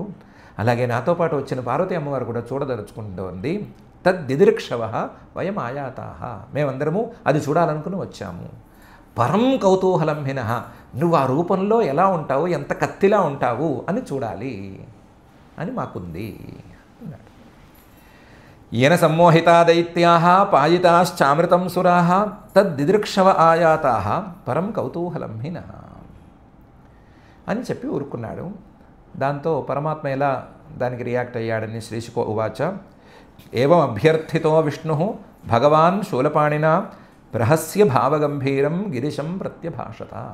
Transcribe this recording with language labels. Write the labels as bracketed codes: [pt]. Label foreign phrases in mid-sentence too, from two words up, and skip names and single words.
[te] అలాగే నాతో పాటు వచ్చిన పార్వతీ అమ్మవారు కూడా చూడదలుచుకుంటోంది. [sa] తద్దిదృక్షవ వయం ఆయాతాహ, [te] మేమందరము అది చూడాలనుకుని వచ్చాము. [sa] పరం కౌతూహలం హినః, [te] నువ్వు ఆ రూపంలో ఎలా ఉంటావు, ఎంత కత్తిలా ఉంటావు అని చూడాలి అని మాకుంది అన్నాడు. [sa] येन सम्मोहिता दैत्याः पायिताश्चामृतं सुराः तद्दिदृक्षव आयाताः పరం కౌతూహలం హినః [te] అని చెప్పి ఊరుకున్నాడు. దాంతో పరమాత్మ ఎలా దానికి రియాక్ట్ అయ్యాడని [sa] శ్రీశుకో ఉవాచ. ఏవం అభ్యర్థితో విష్ణుః భగవాన్ శూలపాణినా ప్రహస్య భావగంభీరం గిరిశం ప్రత్యభాషత.